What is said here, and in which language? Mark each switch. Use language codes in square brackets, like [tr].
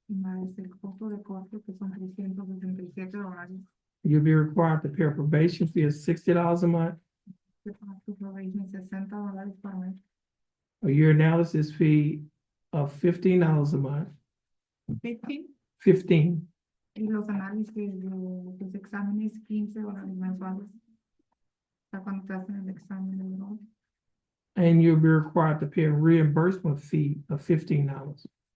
[es] más el costo de corte, que son $367. [en] You'll be required to pay a probation fee of $60 a month, [es] Que pagas tu probation $60 por mes, [en] a year analysis fee of $15 a month, 15, 15, [es] y los análisis de los exámenes $15 mensuales. Para cuando te hacen el examen de droga. [en] and you'll be required to pay a reimbursement fee of $15.